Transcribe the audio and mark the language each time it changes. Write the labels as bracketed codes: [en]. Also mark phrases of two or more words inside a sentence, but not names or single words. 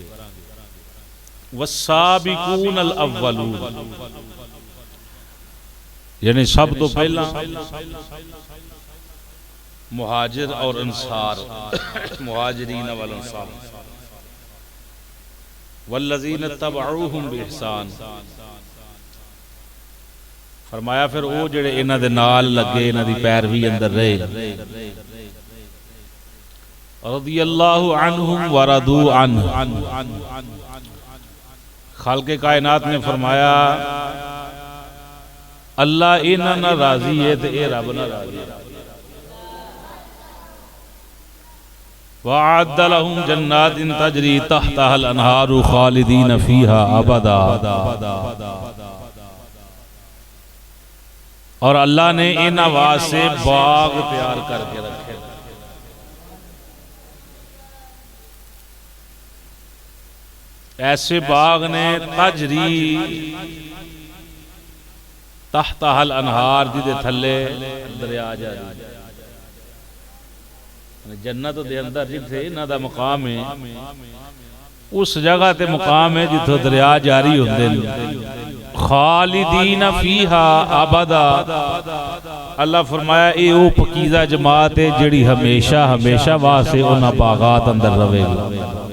[ar] والسابقون الاولون، [pa] یعنی سب تو پہلا مہاجر اور انصار، [ar] مہاجرین والانصار، والذین اتبعوہم بإحسان، [pa] فرمایا پھر وہ جڑے انہاں دے نال لگے، انہاں دی پیروی اندر رہے، [ar] رضی اللہ عنہم ورضوا عنہ، [pa] خالق کائنات نے فرمایا اللہ انہاں نہ راضی ہے تے اے رب نہ راضی ہے۔ [ar] وَأَعَدَّ لَهُمْ جَنَّاتٍ تَجْرِي تَحْتَهَا الْأَنْهَارُ خَالِدِينَ فِيهَا أَبَدًا، [pa] اور اللہ نے ان واسطے باغ تیار کر کے رکھے۔ ایسے باغ نے [ar] تجری تحتها الانہار، [pa] جدے تھلے دریا جا رہی، جنت دے اندر جتھے انہاں دا مقام ہے، اس جگہ تے مقام ہے جتھے دریا جاری ہوندے نے، [ar] خالدین فیہا ابدا۔ [pa] اللہ فرمایا اے او پکیزہ جماعت ہے جڑی ہمیشہ ہمیشہ واسطے انہاں باغات اندر رہے گی۔